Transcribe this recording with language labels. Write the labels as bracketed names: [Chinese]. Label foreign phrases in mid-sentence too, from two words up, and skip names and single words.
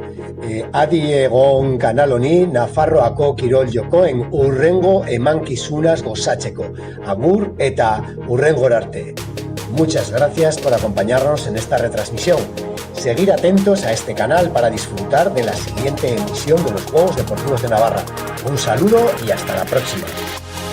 [Basque] Adi egon kanal honi Nafarroako kirol jokoen hurrengo emankizunaz gozatzeko. Agur eta hurrengora arte. [Spanish] Muchas gracias por acompañarnos en esta retransmisión. Seguir atentos a este canal para disfrutar de la siguiente emisión de los Juegos Deportivos de Navarra. Un saludo y hasta la próxima.